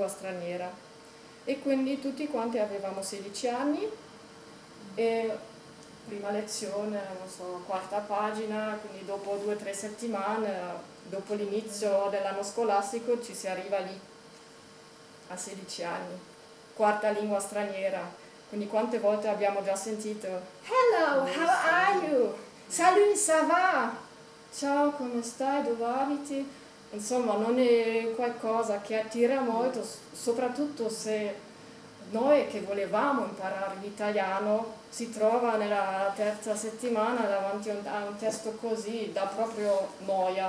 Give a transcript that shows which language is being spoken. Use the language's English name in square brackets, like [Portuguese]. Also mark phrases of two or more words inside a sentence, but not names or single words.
[Italian] straniera e quindi tutti quanti avevamo 16 anni e prima lezione, non so, quarta pagina, quindi dopo 2 o 3 settimane, dopo l'inizio dell'anno scolastico ci si arriva lì a 16 anni, quarta lingua straniera, quindi quante volte abbiamo già sentito [English] "Hello, how are you? [French] Salut, ça va? [Italian] Ciao, come stai? Dove abiti?" Insomma, non è qualcosa che attira molto, soprattutto se noi che volevamo imparare l'italiano si trova nella terza settimana davanti a un testo così, dà proprio noia.